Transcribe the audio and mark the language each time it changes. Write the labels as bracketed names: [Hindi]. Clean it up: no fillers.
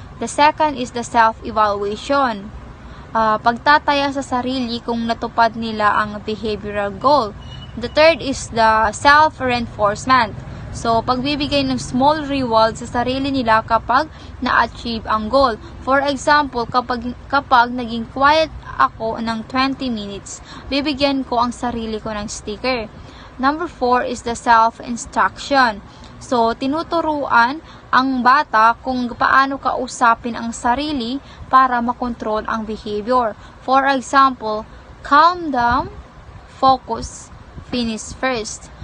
[English] The second is the self-evaluation. [Filipino] Pagtataya sa sarili kung natupad nila ang behavioral goal. [English] The third is the self-reinforcement. [Filipino] So, pagbibigay ng [English] small reward [Filipino] sa sarili nila kapag na-achieve ang goal. [English] For example, [Filipino] kapag naging quiet ako ng 20 minutes, bibigyan ko ang sarili ko ng sticker. [English] Number 4 is the self-instruction. [Filipino] So, tinuturuan ang bata kung paano kausapin ang sarili para makontrol ang behavior. [English] For example, calm down, focus, finish first.